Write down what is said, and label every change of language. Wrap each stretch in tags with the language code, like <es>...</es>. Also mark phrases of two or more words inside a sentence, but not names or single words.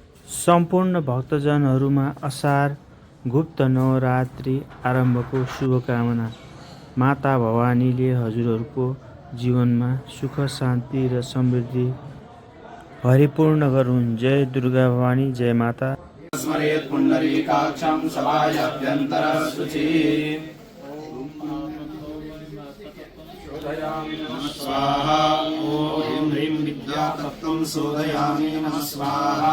<ne>सम्पूर्ण भक्तजनहरूमा असार गुप्त नवरात्रि आरम्भको शुभकामना। माता भवानीले हजुरहरूको जीवनमा सुख शान्ति र समृद्धि परिपूर्ण गरून्। जय दुर्गा भवानी, जय माता।</ne> <sa>स्मरेत् पुण्डरीकाक्षं सभायाभ्यन्तरशुचि स्वाहा। ॐ ह्रीं विद्यातत्त्वं शोधयामि नमः स्वाहा।</sa>